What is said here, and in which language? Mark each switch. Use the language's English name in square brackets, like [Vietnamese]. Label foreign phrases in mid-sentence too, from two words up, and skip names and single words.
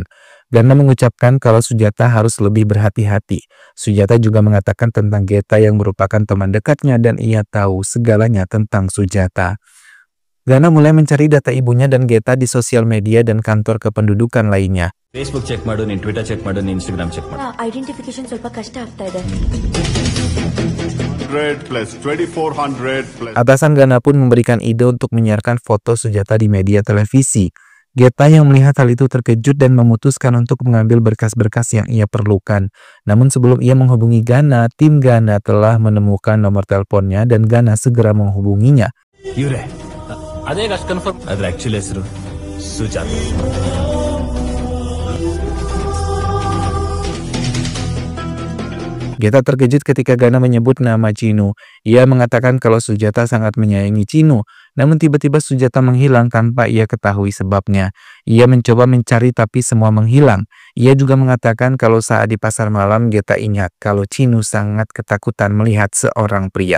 [Indonesian] Gana mengucapkan kalau Sujata harus lebih berhati-hati. Sujata juga mengatakan tentang Geta yang merupakan teman dekatnya dan ia tahu segalanya tentang Sujata. Gana mulai mencari data ibunya dan Geta di sosial media dan kantor kependudukan lainnya. [Kannada] Facebook check ಮಾಡು, ನೀನು Twitter check ಮಾಡು, ನೀನು Instagram check ಮಾಡು. ಐಡೆಂಟಿಫಿಕೇಶನ್ ಸ್ವಲ್ಪ ಕಷ್ಟ ಆಗ್ತಾ ಇದೆ. [English] 100 plus 2400 plus. [Indonesian] Atasan Gana pun memberikan ide untuk menyiarkan foto Sujata di media televisi. Geta yang melihat hal itu terkejut dan memutuskan untuk mengambil berkas-berkas yang ia perlukan. Namun sebelum ia menghubungi Gana, tim Gana telah menemukan nomor teleponnya dan Gana segera menghubunginya. [Kannada] ಇವ್ರೆ ಅದೇ ಅಷ್ಟು ಕನ್ಫರ್ಮ್ ಅದ್ರ ಆಕ್ಚುಲಿ ಹೆಸರು ಸುಜಾತ. [Indonesian] Geta terkejut ketika Gana menyebut nama Chino. Ia mengatakan kalau Sujata sangat menyayangi Chino. Namun tiba-tiba Sujata menghilang tanpa ia ketahui sebabnya. Ia mencoba mencari tapi semua menghilang. Ia juga mengatakan kalau saat di pasar malam Geta ingat kalau Chino sangat ketakutan melihat seorang pria.